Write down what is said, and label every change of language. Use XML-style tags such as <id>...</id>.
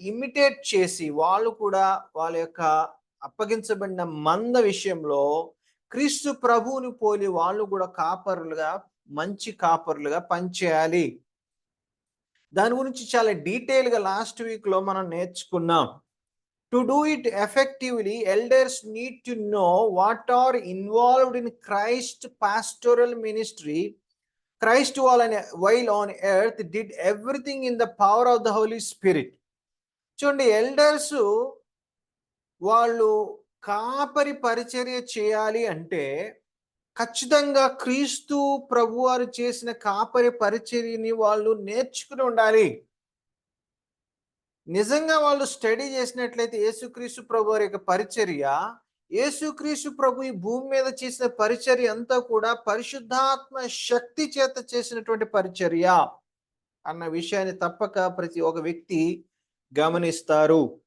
<te>Imitate చేసి వాళ్ళు కూడా వాళ్ళ యొక్క అప్పగించబడిన మంద విషయంలో క్రీస్తు ప్రభువుని పోలి వాళ్ళు కూడా కాపరులుగా, మంచి కాపరులుగా పనిచేయాలి. దాని గురించి చాలా డీటెయిల్గా లాస్ట్ వీక్ లో మనం నేర్చుకున్నాం.</te> <en>To do it effectively, elders need to know what are involved in Christ's pastoral ministry. Christ, while on earth, did everything in the power of the Holy Spirit.</en> <te>చూడండి, ఎల్డర్స్ వాళ్ళు కాపరి పరిచర్య చేయాలి అంటే ఖచ్చితంగా క్రీస్తు ప్రభు వారు చేసిన కాపరి పరిచర్యని వాళ్ళు నేర్చుకుని ఉండాలి. నిజంగా వాళ్ళు స్టడీ చేసినట్లయితే యేసుక్రీస్తు ప్రభు వారి యొక్క పరిచర్య, యేసుక్రీస్తు ప్రభు ఈ భూమి మీద చేసిన పరిచర్య అంతా కూడా పరిశుద్ధాత్మ శక్తి చేత చేసినటువంటి పరిచర్య అన్న విషయాన్ని తప్పక ప్రతి ఒక్క వ్యక్తి గమనిస్తారు.</te>